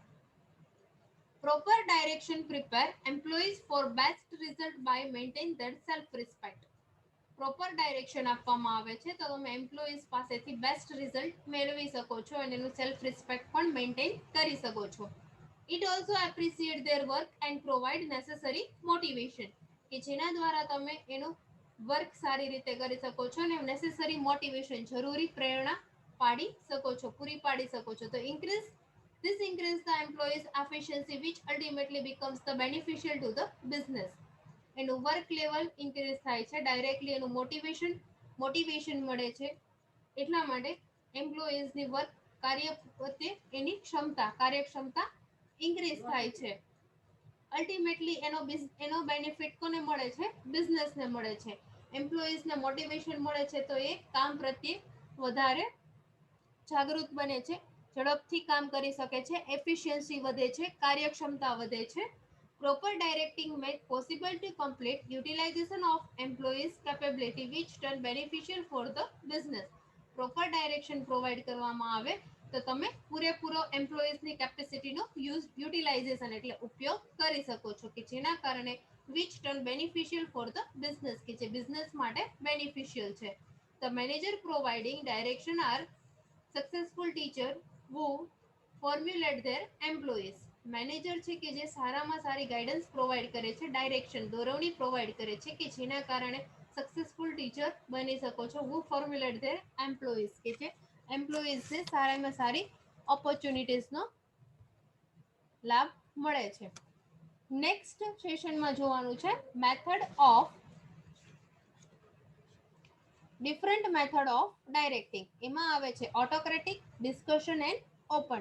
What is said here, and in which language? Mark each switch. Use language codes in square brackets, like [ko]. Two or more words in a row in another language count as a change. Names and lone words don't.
[en] proper direction prepare employees for best result by maintain their self respect. proper direction [gu] આપવામાં આવે છે તો તમે એમ્પ્લોઈઝ પાસેથી [en] best result [gu] મેળવી શકો છો અને એનું [en] self respect [gu] પણ મેન્ટેન કરી શકો છો. [en] It also appreciate their work and provide necessary motivation. [gu] કે જેના દ્વારા તમે એનું વર્ક સારી રીતે કરી શકો છો અને [en] necessary motivation, [gu] જરૂરી પ્રેરણા પાડી શકો છો, પૂરી પાડી શકો છો. [en] તો this increase the employees efficiency which ultimately becomes the beneficial to the business. [gu] એનું [en] work level increase [gu] થાય છે, ડાયરેક્ટલી એનું મોટિવેશન મળે છે, એટલા માટે એમ્પ્લોઈઝની વર્ક કાર્ય પ્રત્યે એની કાર્યક્ષમતા ઇન્ક્રીઝ થાય છે. અલ્ટિમેટલી એનો બેનિફિટ કોને મળે છે? બિઝનેસને મળે છે. એમ્પ્લોઈઝને મોટિવેશન મળે છે તો એ કામ પ્રત્યે વધારે જાગૃત બને છે, ઝડપથી કામ કરી શકે છે, એફિશિયન્સી વધે છે, કાર્યક્ષમતા વધે છે. [en] Proper directing make possible to complete utilization of employees capability which turn beneficial for the business. proper direction provide [gu] કરવામાં આવે તો તમે પૂરેપૂરો એમ્પ્લોઈઝની કેપેસિટીનો યુટિલાઇઝેશન એટલે ઉપયોગ કરી શકો છો કે જેના કારણે [en] which turn beneficial for the business [gu] કે જે બિઝનેસ માટે બેનિફિશિયલ છે. [en] The manager providing direction are successful teacher who formulate their employees. [gu] મેનેજર છે કે જે સારામાં સારી ગાઈડન્સ પ્રોવાઈડ કરે છે, ડાયરેક્શન, દોરવણી પ્રોવાઈડ કરે છે કે જેના કારણે [en] successful teacher [gu] બની શકો છો. [en] who formulate their employees [gu] કે જે એમ્પ્લોઈઝને સારામાં સારી ઓપોર્ચ્યુનિટીઝનો લાભ મળે છે. [en] next sessionમાં [gu] જોવાનું છે [en] method of different method of directing. એમાં આવે છે autocratic, discussion and open.